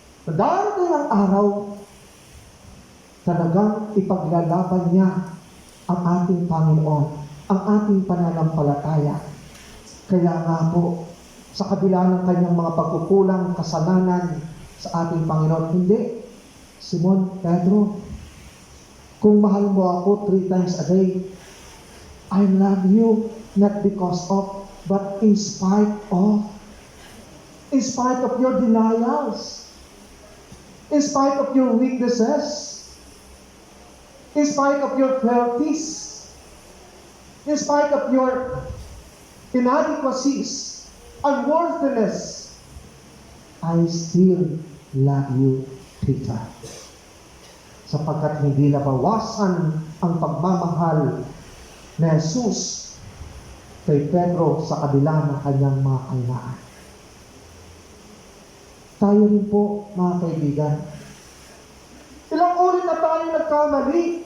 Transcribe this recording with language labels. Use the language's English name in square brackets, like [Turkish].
[Filipino] Darating ang araw, talagang ipaglalaban niya ang ating Panginoon, ang ating pananampalataya. Kaya nga po, sa kabila ng kanyang mga pagkukulang, kasalanan sa ating Panginoon, hindi. [English] Simon Pedro, [Filipino] kung mahal mo ako [English] 3 times a day, I love you not because of, but in spite of your denials, in spite of your weaknesses, in spite of your frailties, in spite of your inadequacies, unworthiness, I still love you, Peter. [Filipino] Sapagkat hindi nabawasan ang pagmamahal ni Jesus kay Pedro sa kabila ng kanyang mga kahinaan. Tayo rin po, mga kaibigan. Ilang ulit na tayo nagkamali.